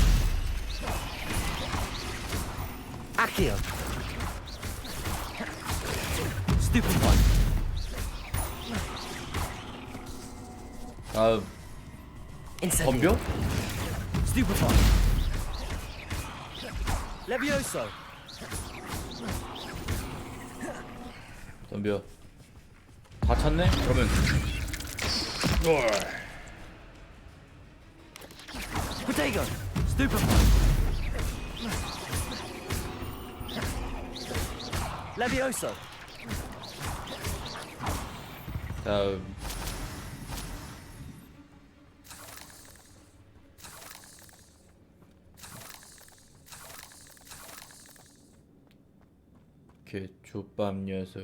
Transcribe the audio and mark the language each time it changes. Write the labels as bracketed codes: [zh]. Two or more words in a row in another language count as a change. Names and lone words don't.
[ko] Accio. Stupefy. 다음. Incendio. 덤벼? Stupefy. Levioso. 덤벼. 다 찼네? 그러면 Protego. Stupefy. Levioso. 다음. 개 족밥 녀석들.